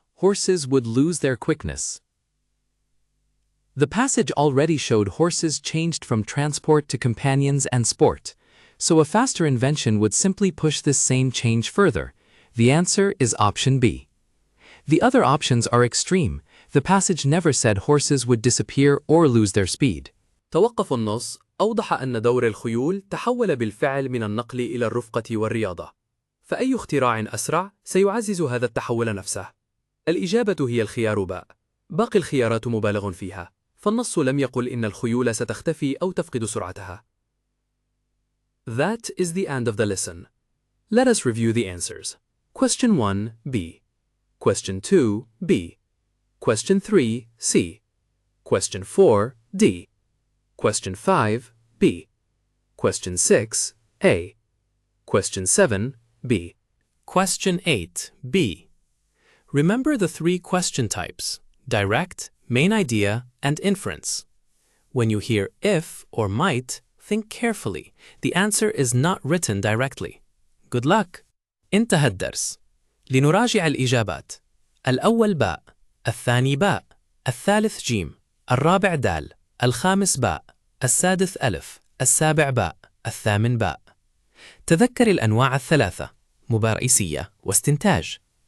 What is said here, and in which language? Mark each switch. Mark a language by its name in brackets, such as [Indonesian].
[English] Horses would lose their quickness. The passage already showed horses changed from transport to companions and sport, so a faster invention would simply push this same change further. The answer is option B. The other options are extreme. The passage never said horses would disappear or lose their speed. [Arabic] توقف النص أوضح أن دور الخيول تحول بالفعل من النقل إلى الرفقة والرياضة. فأي اختراع أسرع سيعزز هذا التحول نفسه؟ الإجابة هي الخيار باء. باقي الخيارات مبالغ فيها، فالنص لم يقل إن الخيول ستختفي أو تفقد سرعتها. [English] That is the end of the lesson. Let us review the answers. Question 1, B. Question 2, B. Question 3, C. Question 4, D. Question 5, B. Question 6, A. Question 7, B. Question 8, B. Remember the three question types: direct, main idea, and inference. When you hear if or might, think carefully. The answer is not written directly. Good luck! [Arabic] انتهى الدرس. لنراجع الإجابات. الأول باء، الثاني باء، الثالث جيم، الرابع دال، الخامس باء، السادس ألف، السابع باء، الثامن باء. تذكر الأنواع الثلاثة: مبارئسية واستنتاج.